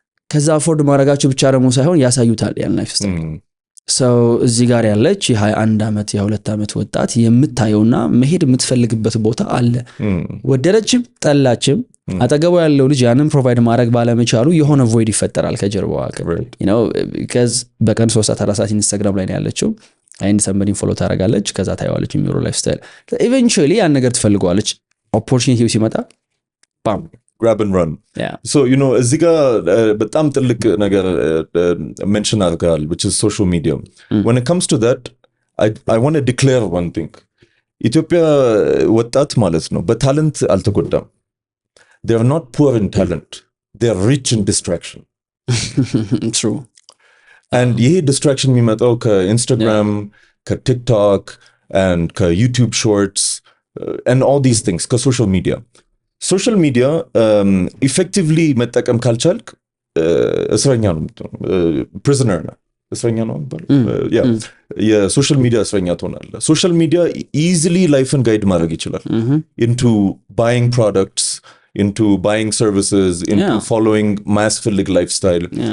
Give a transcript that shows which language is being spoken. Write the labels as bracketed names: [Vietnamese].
[Amharic] ከዛ አፎርድ ማድረጋቸው ብቻ ደግሞ ሳይሆን ያሳዩታል ያን ላይፍ ስታይል ሰው እዚህ ጋር ያለች የ21 አመት የ22 አመት ወጣት የምታየውና መሄድ የምትፈልግበት ቦታ አለ ወደረችም ጠላችም አጠገቡ ያለው ልጅ ያንን ፕሮቫይድ ማድረግ ባለመቻሉ የሆነ ቮይድ ይፈጠራል ከጀርባው because በቀን 3 ሰዓት 4 ሰዓት ኢንስታግራም ላይ ነው ያለችው አይን ሰምበዲን ፎሎ ታደርጋለች ከዛ ታየዋለች የሚሮ ላይፍ ስታይል ኢቨንቹዋሊ ያን ነገር ትፈልገዋለች ኦፖርቹኒቲው ሲመጣ [English] grab and run. [Amharic] So እዚህ ጋር በጣም ትልቅ ነገር mention አድርገሃል, [English] which is social media. When it comes to that, I want to declare one thing. [Amharic] ኢትዮጵያ ወጣት ማለት ነው በታለንት አልተጎዳም. [English] They are not poor in talent. They are rich in distraction. True. [Amharic] And ይሄ distraction የሚመጣው ከኢንስታግራም, ከቲክቶክ and ከዩቲዩብ [English] shorts and all these things, [Amharic] ከሶሻል ሚዲያ. ሶሻል ሚዲያ ኢፌክቲቭሊ መጠቀም ካልቻልክ እስረኛ ነው የምትሆነው። ፕሪዝነር ነው። እስረኛ ነው የሚባለው። የሶሻል ሚዲያ እስረኛ ትሆናለህ። ሶሻል ሚዲያ ኢዚሊ ላይፍን ጋይድ ማድረግ ይችላል [English] into buying products, into buying services, into following [Amharic] ማያስፈልግ lifestyle.